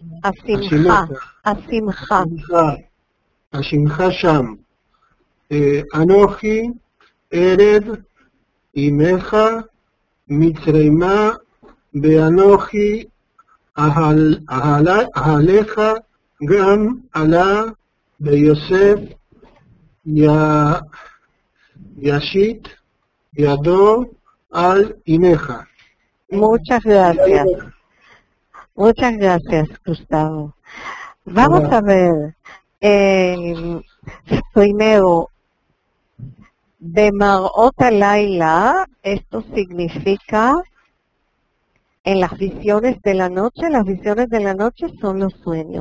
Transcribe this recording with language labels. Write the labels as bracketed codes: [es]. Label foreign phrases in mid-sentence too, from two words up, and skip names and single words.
[he] שם אנכי ארד עמך מצרימה ואנכי אעלך גם עלה ויוסף ישית ידו על עמך. [es] Muchas gracias. Muchas gracias, Gustavo. Vamos a ver. Primero, [he] במראות הלילה, [es] esto significa en las visiones de la noche son los sueños.